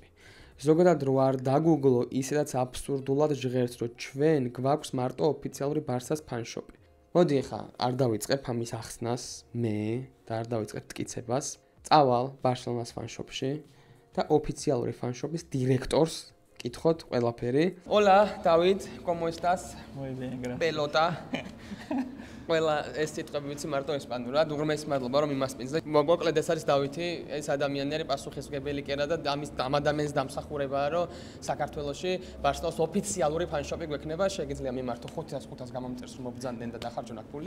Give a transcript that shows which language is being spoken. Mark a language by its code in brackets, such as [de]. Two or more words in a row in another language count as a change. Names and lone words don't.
[ka] ზოგადად რო არ დაგუგლო, ისედაც აბსურდულად ჟღერს, რომ ჩვენ გვაქვს მარტო ოფიციალური ბარსას ფანშოპი. მოდი ახლა არ დავიწყებ ამის ახსნას მე და არ დავიწყებ მტკიცებას. წავალ ბარსელონას ფანშოპში. და ოფიციალური ფანშოპის დირექტორს კითხოთ ყველაფერი. [es] Hola, David, ¿cómo estás? Muy bien, gracias. Pelota. [ka] ყველა ეს სიტყვები ვიცი მარტო ესპანურად, უღრმესი მადლობა რომ იმასპინძ და მოკლედ ეს არის დავითი, ეს ადამიანი არის პასუხისმგებელი კერა და ამ ადამიანის დამსახურებაა რომ საქართველოში ბარსელონას ოფიციალური ფანშოპი გვექნება, შეგიძლია მიმართო 500 გამომწერს მობძანდნენ და დახარჯონ აქ ფული.